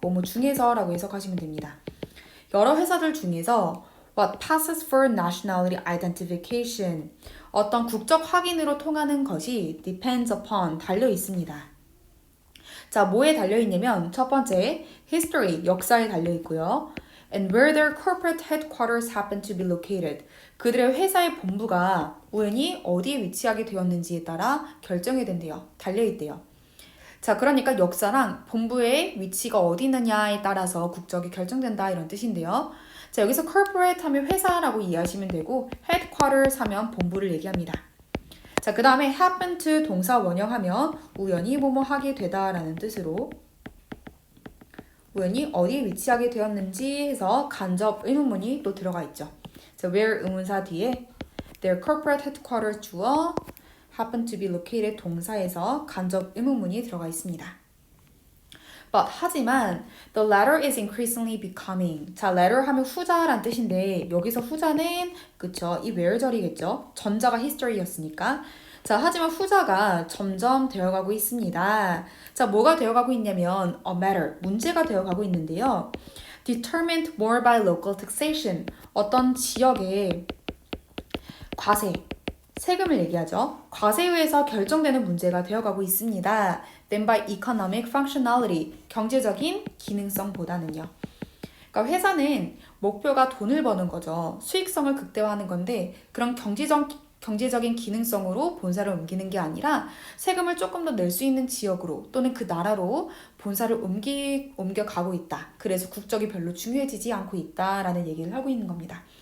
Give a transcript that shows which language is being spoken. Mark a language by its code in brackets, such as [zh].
[ko] 뭐뭐 중에서라고 해석하시면 됩니다. 여러 회사들 중에서 [en] what passes for nationality identification [ko] 어떤 국적 확인으로 통하는 것이 [en] depends upon [ko] 달려 있습니다. 자, 뭐에 달려 있냐면 첫 번째 history 역사에 달려 있고요. [en] and where their corporate headquarters happen to be located. [ko] 그들의 회사의 본부가 우연히 어디에 위치하게 되었는지에 따라 결정이 된대요. 달려 있대요. 자, 그러니까 역사랑 본부의 위치가 어디 있느냐에 따라서 국적이 결정된다 이런 뜻인데요. 자, 여기서 corporate 하면 회사라고 이해하시면 되고 headquarters 하면 본부를 얘기합니다. 자, 그 다음에 happen to 동사 원형하면 우연히 뭐뭐 하게 되다라는 뜻으로 우연히 어디에 위치하게 되었는지 해서 간접 의문문이 또 들어가 있죠. 자, where 의문사 뒤에 [en] their corporate headquarters [ko] 주어 [en] happen to be located [ko] 동사에서 간접 의문문이 들어가 있습니다. [en] But [ko] 하지만 [en] the latter is increasingly becoming. [ko] 자, latter 하면 후자란 뜻인데 여기서 후자는 그쵸 이 where 절이겠죠. 전자가 history였으니까. 자, 하지만 후자가 점점 되어가고 있습니다. 자, 뭐가 되어가고 있냐면 [en] a matter, [ko] 문제가 되어가고 있는데요. [en] determined more by local taxation. [ko] 어떤 지역의 과세, 세금을 얘기하죠. 과세에 의해서 결정되는 문제가 되어가고 있습니다. [en] than by economic functionality, [ko] 경제적인 기능성보다는요. 그러니까 회사는 목표가 돈을 버는 거죠. 수익성을 극대화하는 건데 그런 경제적인 기능성으로 본사를 옮기는 게 아니라 세금을 조금 더 낼 수 있는 지역으로 또는 그 나라로 본사를 옮겨가고 있다. 그래서 국적이 별로 중요해지지 않고 있다라는 얘기를 하고 있는 겁니다.